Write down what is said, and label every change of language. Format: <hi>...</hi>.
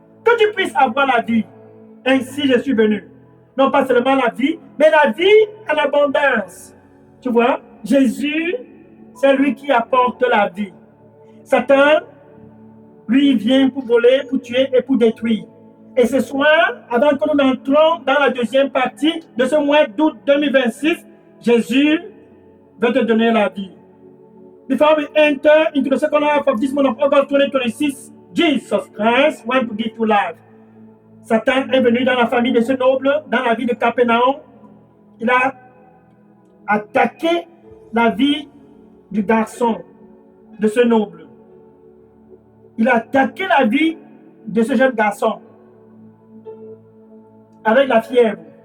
<fr>Que tu puisses avoir la vie. Ainsi, je suis venu. Non pas seulement la vie, mais la vie en abondance. Tu vois, Jésus, c'est lui qui apporte la vie. Satan, lui, vient pour voler, pour tuer et pour détruire. Et ce soir, avant que nous entrons dans la deuxième partie de ce mois d'août 2026, Jésus veut te donner la vie.</fr> <en>Before we enter into the second half of this month of August 2026, Jesus Christ wants to give you life.</en> <fr>Satan est venu dans la famille de ce noble, dans la vie de Capernaum. Il a attaqué la vie du garçon, de ce noble. Il a attaqué la vie de ce jeune garçon avec la fièvre.</fr>